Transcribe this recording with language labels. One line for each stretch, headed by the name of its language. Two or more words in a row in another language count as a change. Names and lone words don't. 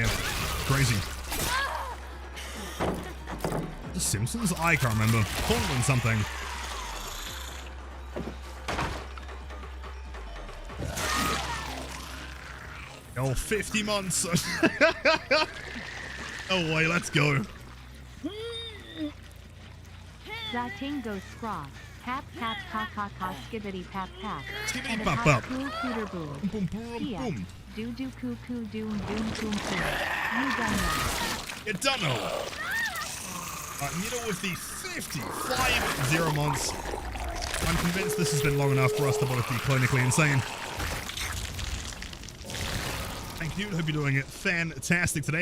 English: Crazy. The Simpsons? I can't remember. Cornwall something. Oh, 50 months. Oh, wait, let's go. Zatingo scraw. Tap tap ta ta ta skibbity tap tap. Skibbity pop pop. Cool cooter boom. Boom boom boom. Do do coo coo doom doom coom coom. You done know. You don't know. Nito with the 55 months. I'm convinced this has been long enough for us to both be clinically insane. Thank you. Hope you're doing it fantastic today.